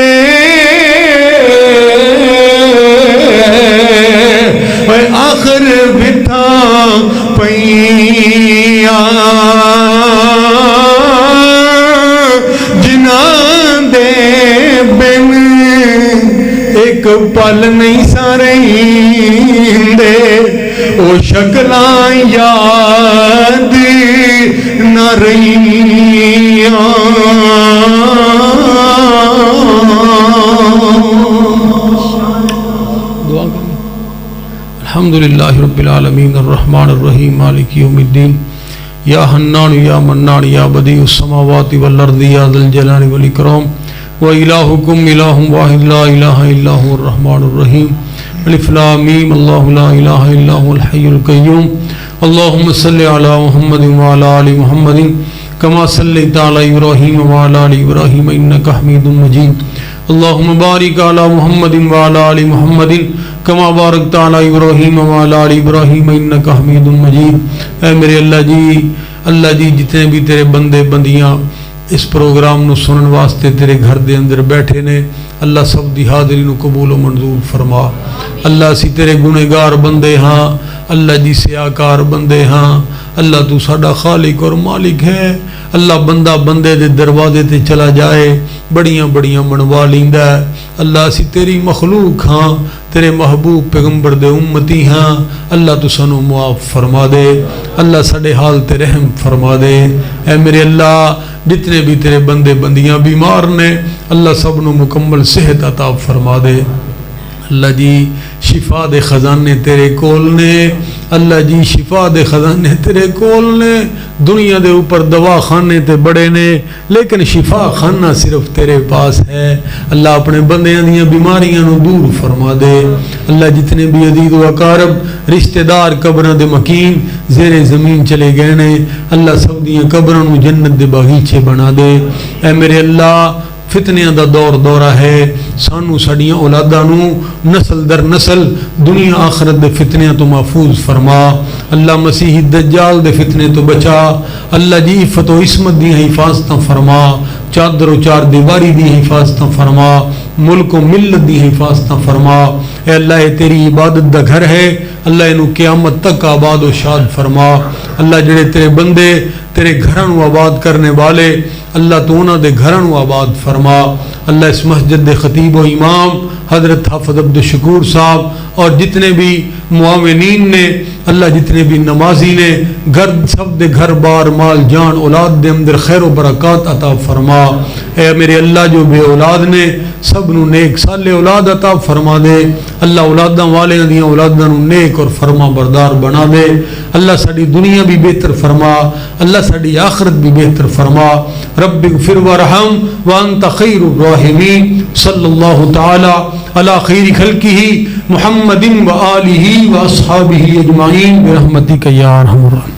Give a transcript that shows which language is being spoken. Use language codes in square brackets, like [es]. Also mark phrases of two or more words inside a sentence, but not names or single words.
[pa] آخر بٹھا پئیاں جنان دے بن ایک پل نہیں سارے او شکلاں یاد نہ رہیاں [ur] دعا کریں. [ar] الحمدللہ رب العالمین الرحمن الرحیم مالک یوم الدین یا حنان یا منان یا بدیع السماوات والارض یا ذا الجلال والاکرام وإلہکم الہ واحد لا الہ الا هو الرحمن الرحیم الف لام میم اللہ لا الہ الا هو الحی القیوم اللہم صلی علی محمد وعلی آل محمد کما صلیت علی ابراہیم وعلی آل ابراہیم انکا حمید مجید اللہم بارک علی محمد وعلی آل محمد کما بارکت علی ابراہیم وعلی آل ابراہیم انکا حمید مجید. [pa] اے میرے اللہ جی جتنے بھی تیرے بندے بندیاں اس پروگرام نو سنن واسطے تیرے گھر دے اندر بیٹھے نے اللہ سب دی حاضری نو قبول و منظور فرما. اللہ اسی تیرے گنہگار بندے ہاں اللہ جی سیاکار بندے ہاں اللہ تو ساڈا خالق اور مالک ہے. اللہ بندہ بندے دے دروازے تے چلا جائے بڑیاں بڑیاں منوا لیندا ہے. اللہ اسی تیری مخلوق ہاں تیرے محبوب پیغمبر دے امتی ہاں اللہ تو سانو معاف فرما دے. اللہ ساڈے حال تے رحم فرما دے. اے میرے اللہ جتنے بھی تیرے بندے بندیاں بیمار نے اللہ سب نو مکمل صحت عطا فرما دے. اللہ جی شفا دے خزانے تیرے کول نے اللہ جی شفا دے خزانے تیرے کول نے دنیا دے اوپر دوا خانے تے بڑے نے لیکن شفا خانہ صرف تیرے پاس ہے اللہ اپنے بندیاں دیاں بیماریاں نو دور فرما دے اللہ جتنے بھی عزیز و اقارب رشتہ دار قبراں دے مکین زیر زمین چلے گئے نے اللہ سب دیاں قبراں نو جنت دے باغیچے بنا دے اے میرے اللہ فتنیاں دا دور دورہ ہے سانو ساڈیاں اولاداں نو نسل در نسل دنیا آخرت دے فتنیاں تو محفوظ فرما اللہ مسیح دجال دے فتنے تو بچا اللہ جی عفت و عصمت دی حفاظتاں فرما چادر و چار دیواری دی حفاظتاں فرما ملک و ملت دی حفاظتاں فرما اے اللہ یہ تیری عبادت دا گھر ہے اللہ انہوں قیامت تک آباد و شاد فرما اللہ جڑے تیرے بندے تیرے گھران و آباد کرنے والے اللہ تو انہاں دے گھران و آباد فرما اللہ اس مسجد دے خطیب و امام حضرت حافظ عبدالشکور صاحب اور جتنے بھی معاونین نے اللہ جتنے بھی نمازی نے گھر سب دے گھر بار مال جان اولاد دے اندر خیر و برکات عطا فرما اے میرے اللہ جو بے اولاد نے سب نو نیک صالح اولاد عطا فرما دے اللہ اولاداں والے دیاں اولاداں نو نیک اور فرما بردار بنا دے اللہ ساڈی دنیا بھی بہتر فرما اللہ ساڈی آخرت بھی بہتر فرما [ar] رب اغفر وارحم وانت خیر الراحمین صلی اللہ تعالی علی خیر خلقہ محمد و آلہ و اصحابہ اجمعین برحمتک یا ارحم الراحمین.